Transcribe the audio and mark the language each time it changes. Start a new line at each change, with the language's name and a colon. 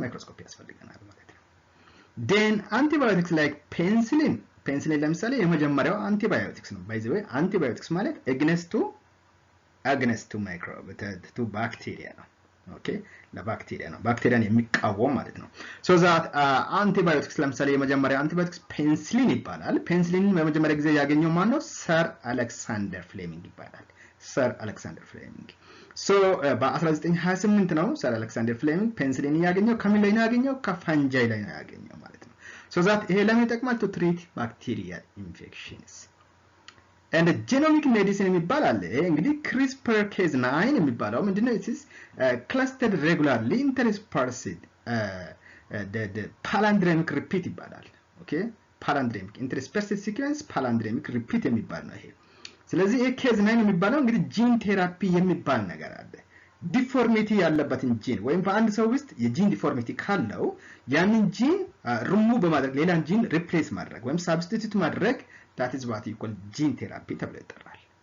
Amharic: ማይክሮስኮፕ ያስፈልገናል ማለት ነው።
English: then antibiotics like penicillin
Amharic: ለምሳሌ የመጀመሪያው አንቲባዮቲክስ ነው።
English: by the way antibiotics
Amharic: ማለት
English: against to microbe to bacteria
Amharic: ነው። ኦኬ ለባክቴሪያ ነው። ባክቴሪያን የሚቃወም ማለት ነው።
English: so that antibiotics
Amharic: ለምሳሌ የመጀመሪያ አንቲባዮቲክስ ፔንሲሊን ይባላል። ፔንሲሊን በመጀመሪያ ጊዜ ያገኘው ማን ነው? ሰር አሌክሳንደር ፍሌሚንግ ይባላል። ሰር አሌክሳንደር ፍሌሚንግ so በ1928 ነው ሰር አሌክሳንደር ፍሌሚንግ ፔንሲሊን ያገኘው። ከምን ላይ ነው ያገኘው? ከፋንጃይ ላይ ነው ያገኘው ማለት ነው። so that ይሄ ለምን ይጠቅማል?
English: to treat bacterial infections. and genomic medicine
Amharic: የሚባል አለ። እንግዲህ CRISPR Cas9 የሚባለው ምንድነው?
English: it is clustered regularly interspersed the palindromic repeat
Amharic: ይባላል። ኦኬ palindromic interspecies sequence palindromic repeat የሚባል ነው ይሄ ስለዚህ ይሄ ኬዝ 9 የሚባለው እንግዲህ ጂን ቴራፒ የሚባል ነገር አለ ዲፎርሚቲ ያለበትን ጂን ወይም በአንድ ሰው ውስጥ የጂን ዲፎርሚቲ ካለው ያንን ጂን ሪሙቭ በማድረግ ሌላን ጂን ሪፕሌስ ማድረግ ወይም ሳብስቲቲዩት ማድረግ
English: that is what you call gene therapy
Amharic: ተብሎ ይጠራል